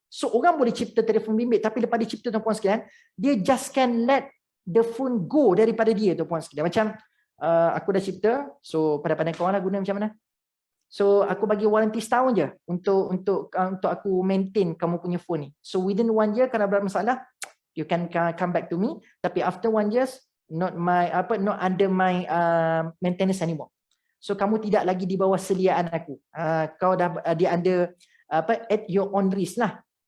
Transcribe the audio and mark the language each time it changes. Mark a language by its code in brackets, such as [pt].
[ms] So orang boleh cipta telefon bimbit, tapi lepas dia cipta, tuan-puan sekalian, dia [en] just can let the phone go [ms] daripada dia, tuan-puan sekalian. Macam aku dah cipta, so pada pandang korang lah guna macam mana? So aku bagi warranty setahun je untuk aku maintain kamu punya phone ni. [en] So within 1 year [ms] kalau ada masalah, [en] you can come back to me. Tapi after 1 year, not under my maintenance anymore. [ms] So kamu tidak lagi di bawah seliaan aku. Kau dah dia [en] under at your own risk lah.